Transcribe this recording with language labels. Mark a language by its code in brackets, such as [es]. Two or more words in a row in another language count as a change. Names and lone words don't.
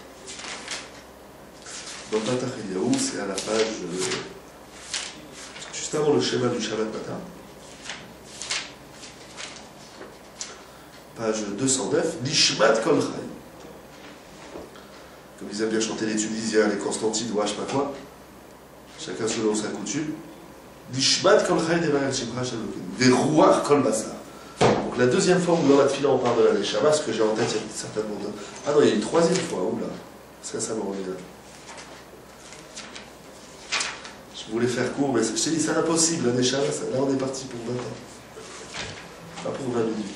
[fr] Dans Patach Eliyahu, c'est à la page juste avant le schéma du Shabbat matin, page 209, [he] נשמת כל חי. [fr] Comme ils aiment bien chanter les Tunisiens, les Constantines ou je sais pas quoi, chacun selon sa coutume. [he] נשמת כל חי תברך שמך אלוהינו. ורוח כל בשר. [fr] Donc la deuxième fois où dans la Tfila on parle de la Neshama, ce que j'ai en tête, il y a certainement deux. Ah non, il y a une troisième fois, oula. Ça me revient. Je voulais faire court, mais je t'ai dit, c'est impossible, la Neshama, là on est parti pour 20 ans. Pas pour 20 minutes.